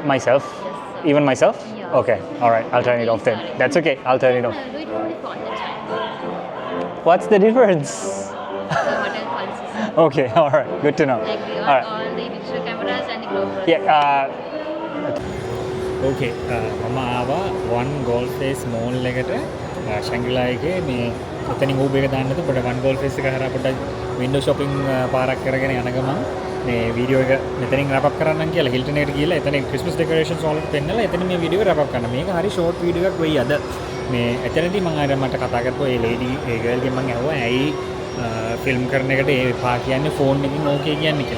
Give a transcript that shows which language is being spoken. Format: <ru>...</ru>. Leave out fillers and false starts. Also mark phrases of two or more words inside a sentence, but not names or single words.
<en>myself even myself Yeah. okay all right I'll turn it off then that's okay I'll turn it off do it for the phone, that's fine. what's the difference The hotel policies. okay all right good to know Like we all got right all the digital cameras and the GoPros.</en> <si>yeah okay මම ආවා one gold face mall එකට ශැංග්‍රීලා එකේ මේ එතනින් Uber එක දාන්නද පොඩ one gold face එක හරහා පොඩ්ඩක්</si> <en>window shopping</en> <si>පාරක් කරගෙන යන ගමන් මේ වීඩියෝ එක මෙතනින්</si> <en>wrap up</en> <si>කරන්නම් කියලා හිල්ටන් එකට ගිහලා එතන</si> <en>Christmas decorations</en> <si>වලට පෙන්නලා එතන මේ වීඩියෝ එක</si> <en>wrap up</en> <si>කරන්න. මේක හරි short වීඩියෝ එකක් වෙයි අද. මේ එතනදී මම අර මට කතා කරපුවා ඒ lady ඒ girl ගෙන් මම ඇහුවා ඇයි ෆිල්ම් කරන එකට ඒ පා කියන්නේ ෆෝන් එකකින් ඕකේ කියන්නේ කියලා.</si>